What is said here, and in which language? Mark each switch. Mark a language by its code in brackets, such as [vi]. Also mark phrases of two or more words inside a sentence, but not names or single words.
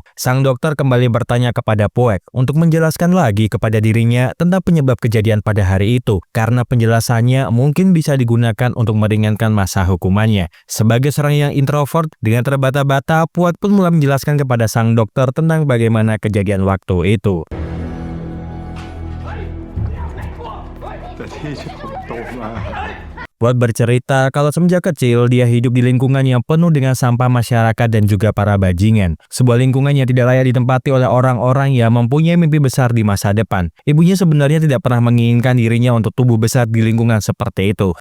[id] Sang dokter kembali bertanya kepada Puek untuk menjelaskan lagi kepada dirinya tentang penyebab kejadian pada hari itu karena penjelasannya mungkin bisa digunakan untuk meringankan masa hukumannya. Sebagai seorang yang introvert dengan terbata-bata, Puek pun mulai menjelaskan kepada sang dokter tentang bagaimana kejadian waktu itu. [th] แต่ที่ผมโตมา [id] Puek bercerita kalau semenjak kecil dia hidup di lingkungan yang penuh dengan sampah masyarakat dan juga para bajingan. Sebuah lingkungan yang tidak layak ditempati oleh orang-orang yang mempunyai mimpi besar di masa depan. Ibunya sebenarnya tidak pernah menginginkan dirinya untuk tumbuh besar di lingkungan seperti itu.